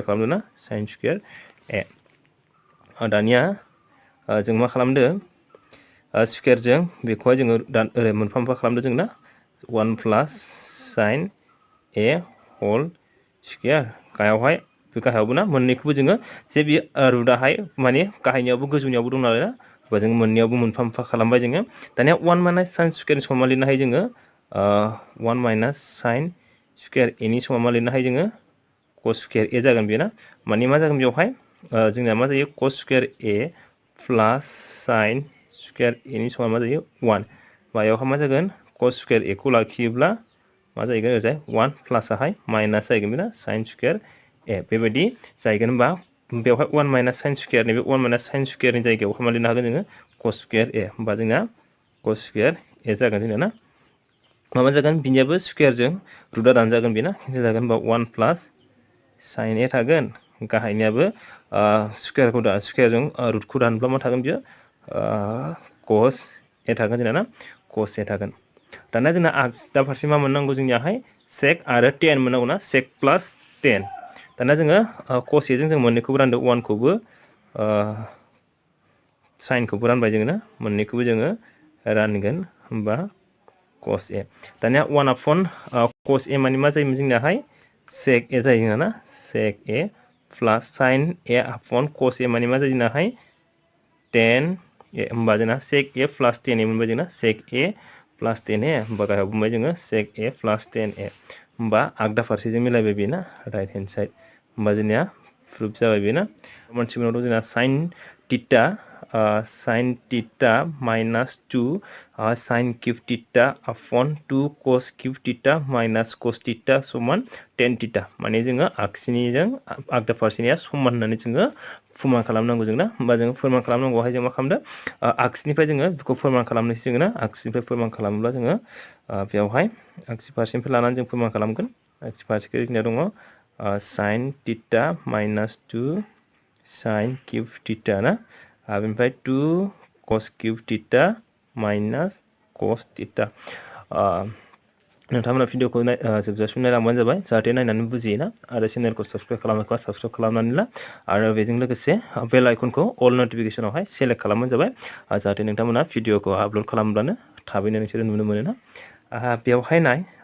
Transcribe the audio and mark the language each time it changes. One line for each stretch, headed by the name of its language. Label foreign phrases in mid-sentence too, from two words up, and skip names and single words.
Bodo: खालामदों ना sin स्क्वायर a दानिया जों मा खालामदो स्क्वायरजों बेखौहाय जोङो ओरै मोनफा मोनफा खालामदो जों ना
English: 1 plus sin a whole square
Bodo: गाहायावहाय बे गाहायावबो ना मोननैखौबो जोङो जे बे रुटआहाय माने गाहायनियावबो गोजौनियावबो दं नालाय ना होमबा जों मोननैयावबो मोनफा मोनफा खालामबाय जोङो दानिया 1
English: minus sin square
Bodo: समान लिरनो हायो जोङो
English: 1 minus sin square a
Bodo: नि समा मा लिरनो हायो जोङो
English: cos square a
Bodo: जागोन बेयो ना माने मा जागोन बेवहाय जोंना मा जायो
English: cos square a plus sin square a
Bodo: नि समा मा जायो 1 बायावहा मा जागोन
English: cos square a
Bodo: खौ लाखियोब्ला मा जाहैगोन ओरैजाय
English: 1 plus
Bodo: आहाय माइनास जाहैगोन बेना
English: sin square a
Bodo: बेबायदि जाहैगोन होनबा बेवहाय
English: 1 minus sin square
Bodo: नैबे
English: 1 minus sin square
Bodo: नि जायगायाव मा लिरनो हागोन जोङो
English: cos square
Bodo: ए होनबा जोंना
English: cos square a
Bodo: जागोन जोंना ना माबा जागोन बिनियाबो स्क्वायरजों रुटआ दानजागोन बेना केन्सेल जागोन होनबा
English: 1 plus sin a
Bodo: थागोन गाहायनियाबो स्क्वायरजों रुटखौ दानब्ला मा थागोन बियो
English: cos a
Bodo: थागोन जोंना ना
English: cos a
Bodo: थागोन दाना जोंना दा फारसे मा मोननांगौ जोंनियाहाय sec आरो tan मोननांगौ ना
English: sec plus tan
Bodo: दाना जोङो
English: cos a
Bodo: जों मोननैखौबो रानदो 1 खौबो sin खौबो रानबाय जोङो ना मोननैखौबो जोङो रानगोन होनबा
English: cos a
Bodo: दानिया
English: 1 upon cos a
Bodo: माने मा जायोमोन जोंनियाहाय
English: sec a
Bodo: जायो ना
English: sec a plus sin a upon cos a
Bodo: माने मा जायो जोंनाहाय
English: tan a
Bodo: होनबा जोंना
English: sec a plus tan a
Bodo: मोनबाय जोंना
English: sec a plus tan a
Bodo: होनबा गाहायाव बुंबाय जोङो
English: sec a plus tan a
Bodo: होनबा आगदा फारसेजों मिलायबाय बेना
English: right hand side
Bodo: होनबा जोंनिया प्रुफ जाबाय बेना मोनसे उनाव जोंना
English: sin theta minus 2 sin cube theta upon 2 cos cube theta minus cos theta समान tan theta
Bodo: माने जोङो आगसिनिजों आगदा फारसेनिया समान होननानै जोङो फोरमान खालामनांगौ जोंना होनबा जोङो फोरमान खालामनांगौहाय जों मा खालामदो आगसिनिफ्राय जोङो बेखौ फोरमान खालामनोसै जोङो ना आगसिनिफ्राय फोरमान खालामोब्ला जोङो बेवहाय आगसि फारसेनिफ्राय लानानै जों फोरमान खालामगोन आगसि फारसेखौ जोंनिया दङ
English: sin theta minus 2 sin cube theta
Bodo: ना बेनिफ्राय
English: 2 cos cube theta minus cos theta
Bodo: नोंथांमोना भिडिअखौ जोबजासिम नायलांबानो जाबाय जाहाथे नायनानै बुजियोना आरो चेनेलखौ साबस्क्राइब खालामोबा साबस्क्राइब खालामनानै ला आरो बेजों लोगोसे
English: bell iconखौ
Bodo: अल नटिफिकेसनावहाय सेलेक्ट खालामबानो जाबाय जाहाथे नोंथांमोना भिडिअखौ आपल'ड खालामब्लानो थाबैनो नोंसोरो नुनो मोनो ना बेवहाय नाय